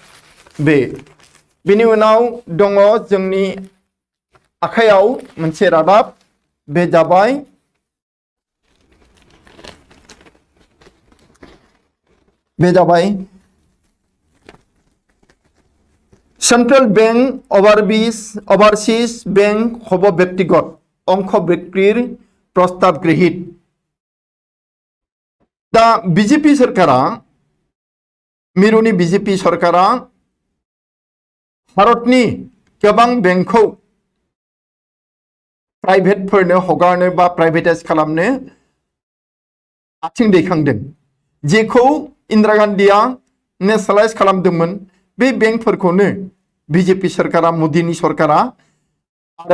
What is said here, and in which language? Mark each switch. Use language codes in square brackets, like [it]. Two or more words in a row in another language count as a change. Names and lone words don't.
[brx] बेनि उनाव दङ जोंनि आखायाव मोनसे रादाब बे जाबाय सेंट्रल बैंक ओभारसीज बैंक हब [as] ব্যক্তিগত অংক বিক্ৰীৰ প্ৰস্তাৱ গৃহীত [brx] दा बीजेपी सरकारा मिरुनि बीजेपी सरकारा भारतनि गोबां बेंकखौ प्राइभेटफोरनो हगारनो बा प्राइभेटाइज खालामनो आथिं दैखांदों जेखौ इंदिरा गान्धीया नेशनेलाइज खालामदोंमोन बे बेंकफोरखौनो बीजेपी सरकारा मोदीनि सरकारा आरो